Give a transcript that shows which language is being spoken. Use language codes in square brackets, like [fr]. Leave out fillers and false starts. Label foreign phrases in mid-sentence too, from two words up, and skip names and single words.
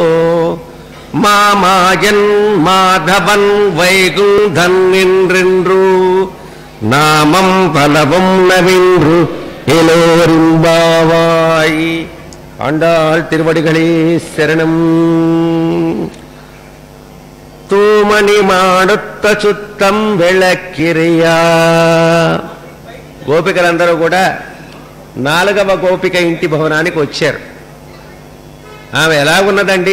[ta] மாமாயன் மாதவன் வைகுந்தன் என்றென்று நாமம் பலவும் நவின்று எல்லோரும்பாவாய். ஆண்டாள் திருவடிகளே சரணம். தூமணி மாடத்துச் சுற்றும் விளக்கெரிய. [te] గోపికలందరూ కూడా 4వ గోపిక ఇంటి భవనానికి వచ్చారు. ఆమె ఎలా ఉన్నదండి?